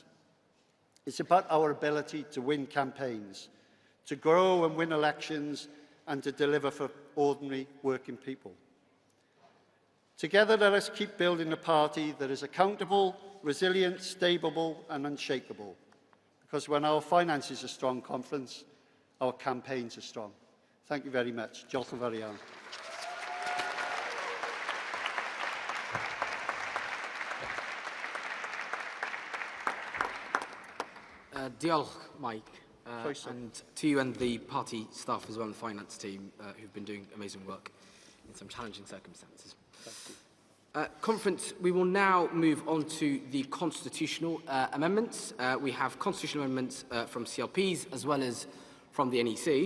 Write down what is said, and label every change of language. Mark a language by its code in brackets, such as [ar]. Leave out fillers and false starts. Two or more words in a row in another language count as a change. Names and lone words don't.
[en] It's about our ability to win campaigns, to grow and win elections, and to deliver for ordinary working people. Together, let us keep building a party that is accountable, resilient, stable, and unshakable. Because when our finances are strong, conference, our campaigns are strong. Thank you very much. [cy] Diolch yn fawr iawn. Diolch, Mike, [en] and to you and the party staff as well, and the finance team who've been doing amazing work in some challenging circumstances. Conference, we will now move on to the constitutional amendments. We have constitutional amendments from CLPs as well as from the NEC.